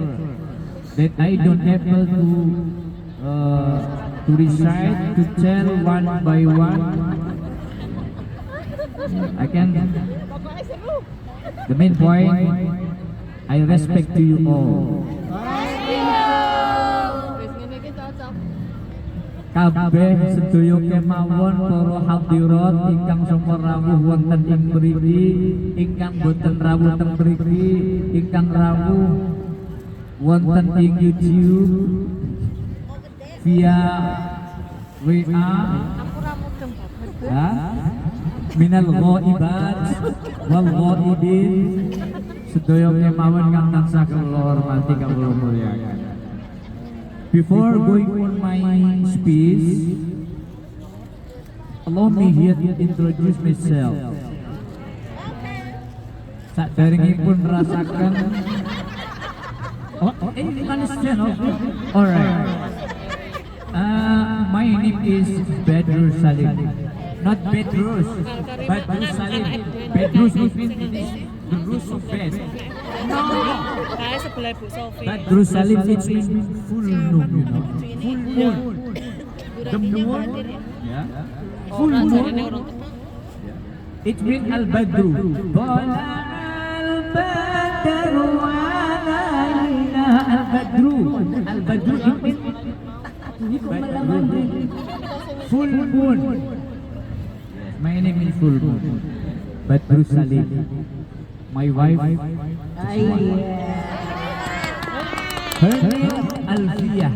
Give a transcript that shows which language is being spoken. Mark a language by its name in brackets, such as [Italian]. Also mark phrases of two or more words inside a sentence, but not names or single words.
[English] That I don't able to recite, to tell one by one. I can. The main point, I respect to you all. [Javanese] Kabeh sedaya kemawon para hadirat ingkang sampun rawuh wonten ing mriki, ingkang boten rawuh teng mriki, ingkang rawuh wonten ing YouTube via WA ya, [Arabic] من الغائبات والغائبين, [Javanese] sedaya kemawon kang tansah kula hormati kula mulyakaken. [English] Before going on my speech, allow me here to introduce myself. [Javanese] Saderengipun merasakan. [English] You understand? Alright. My name is Bedrus Salim. Not Bedrus, Bedrus Salim. Bedrus means the roots of bed. No. Bedrus Salim it means full moon, you know. Full moon. The moon. Yeah. Full moon. It means al-badru. [Arabic] طلع البدر علينا. البدر. [English] Al-badru it means full moon. My name is Full Moon. Bedrus Salim. My wife. Her name Alfia.